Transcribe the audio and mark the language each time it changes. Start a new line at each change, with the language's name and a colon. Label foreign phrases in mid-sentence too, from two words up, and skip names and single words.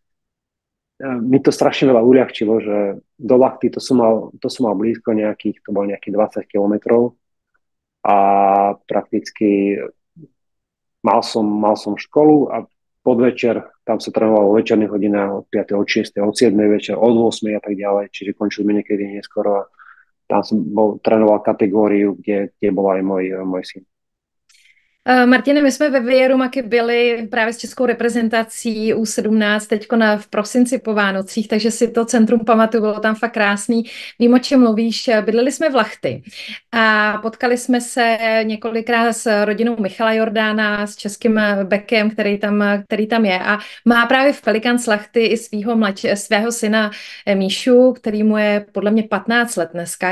Slovak: mi to strašne veľa uľahčilo, že do Lachty to som mal blízko to bolo nejakých 20 kilometrov a prakticky mal som školu a podvečer tam sa trénovalo o večerných hodinách od 5. od 6. od 7. večer, od 8. a tak ďalej, čiže končili sme niekedy neskoro a tam som trénoval kategóriu, kde bol aj môj syn.
Czech: Martine, my jsme ve Věrumaky byli právě s českou reprezentací U17 teďko v prosinci po Vánocích, takže si to centrum pamatuju, bylo tam fakt krásný. Vím, o čem mluvíš. Bydleli jsme v Lachty a potkali jsme se několikrát s rodinou Michala Jordána, s českým bekem, který tam je a má právě v Pelikán z Lachty i svého syna Míšu, který mu je podle mě 15 let dneska.